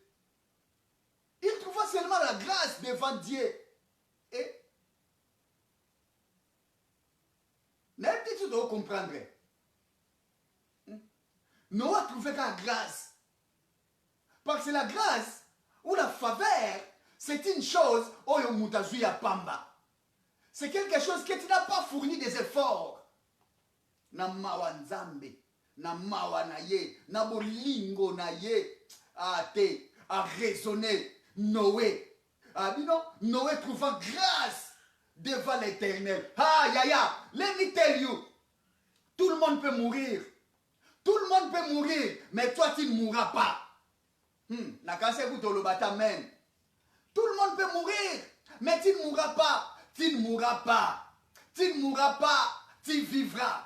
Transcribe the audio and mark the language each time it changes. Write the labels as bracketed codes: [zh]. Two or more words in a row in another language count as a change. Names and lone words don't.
[fr] Il trouva seulement la grâce devant Dieu. Et n'importe tu dois comprendre. Noé trouvait la grâce. Parce que la grâce ou la faveur, c'est une chose, [ln] oh ya pamba. [fr] C'est quelque chose que tu n'as pas fourni des efforts. [ln] Na mawa nzambe, na mawa na ye, na bolingo na ye, [fr] a raisonner. Noé. Ah, non, Noé trouva grâce devant l'Éternel. [en] Ah, let me tell you. [fr] Tout le monde peut mourir. Tout le monde peut mourir, mais toi tu ne mourras pas. Tout le monde peut mourir, mais tu ne mourras pas. Tu ne mourras pas. Tu ne mourras pas. Tu vivras.